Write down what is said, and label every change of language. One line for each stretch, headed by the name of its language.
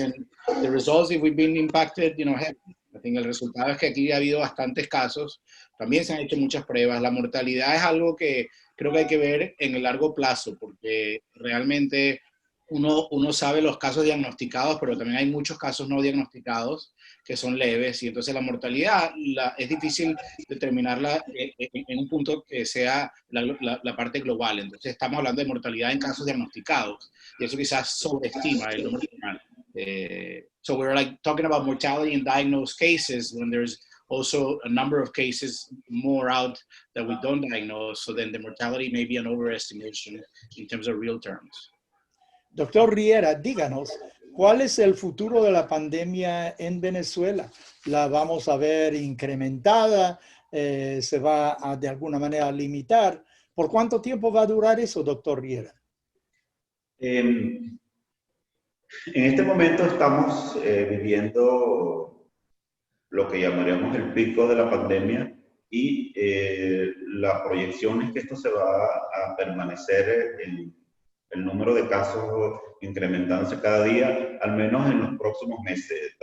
English: And the results, if we've been impacted, heavily. I think
Spanish: el resultado es que aquí ha habido bastantes casos, también se han hecho muchas pruebas. La mortalidad es algo que creo que hay que ver en el largo plazo, porque realmente uno sabe los casos diagnosticados, pero también hay muchos casos no diagnosticados que son leves, y entonces la mortalidad es difícil determinarla en un punto que sea la parte global. Entonces estamos hablando de mortalidad en casos diagnosticados, y eso quizás sobreestima el número final.
English: So we're like talking about mortality in diagnosed cases when there's also a number of cases more out that we don't diagnose, so then the mortality may be an overestimation in terms of real terms.
Spanish: Doctor Riera, díganos, ¿cuál es el futuro de la pandemia en Venezuela? ¿La vamos a ver incrementada? ¿Se va a de alguna manera a limitar? ¿Por cuánto tiempo va a durar eso, doctor Riera? En este momento estamos viviendo lo que llamaríamos el pico de la pandemia y la proyección es que esto se va a permanecer en el número de casos incrementándose cada día, al menos en los próximos meses.